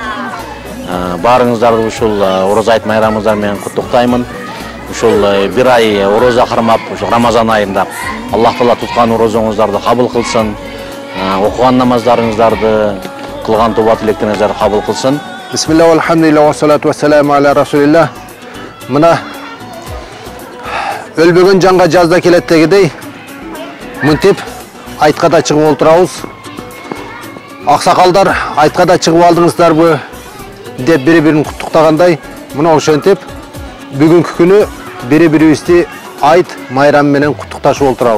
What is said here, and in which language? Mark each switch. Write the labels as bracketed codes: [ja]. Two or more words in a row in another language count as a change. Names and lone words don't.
[ky] Баарыңыздарды ушул орозо айт майрамыңыздар менен куттуктаймын. Ушул бир ай орозо кармап, ушул Рамазан айында Аллах Таала туткан орозоңуздарды кабыл кылсын, окуган намаздарыңыздарды, кылган тоба тилектериңиздерди кабыл кылсын. [ar] بسم الله، الحمد لله، والصلاة والسلام على رسول الله. [ky] Mına өлбөгөн жанга жазда келет дегидей, мынтип айтка да чыгып олтурабыз. Аксакалдар айтка да чыгып алдыңыздарбы деп бири-бирин куттуктагандай, мына ошентип бүгүнкү күнү бири-бирибизди айт майрам менен куттукташып олтурабыз.